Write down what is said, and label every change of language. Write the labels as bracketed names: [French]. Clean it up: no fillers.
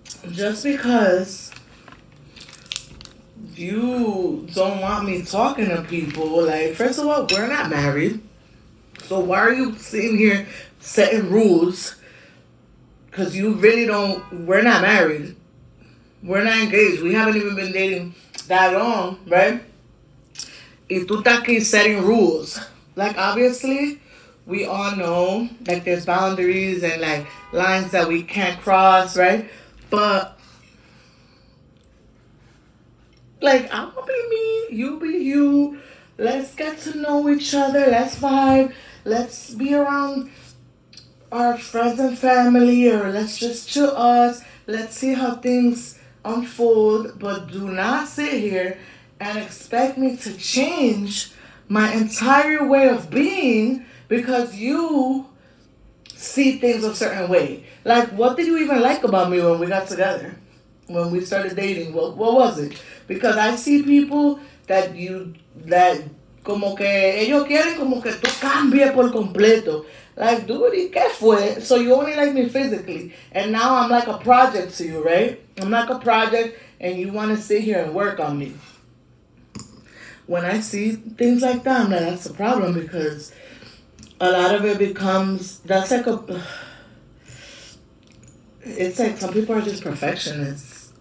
[English] Just because you don't want me talking to people, like first of all, we're not married. So why are you sitting here setting rules? Because you really don't. We're not married. We're not engaged. We haven't even been dating that long, right? [Spanish] Y tú estás aquí [English] setting rules. Like obviously, we all know like there's boundaries and like lines that we can't cross, right? But like I'm gonna be me, you be you. Let's get to know each other. Let's vibe. Let's be around our friends and family, or let's just chill us. Let's see how things unfold. But do not sit here and expect me to change my entire way of being because you see things a certain way. Like, what did you even like about me when we got together? When we started dating, what was it? Because I see people that [Spanish] como que ellos quieren como que tú cambies por completo. [English] Like, dude, [Spanish] ¿y qué fue? [English] So you only like me physically, and now I'm like a project to you, right? I'm like a project, and you want to sit here and work on me. When I see things like that, I'm like, that's a problem because a lot of it becomes it's like some people are just perfectionists.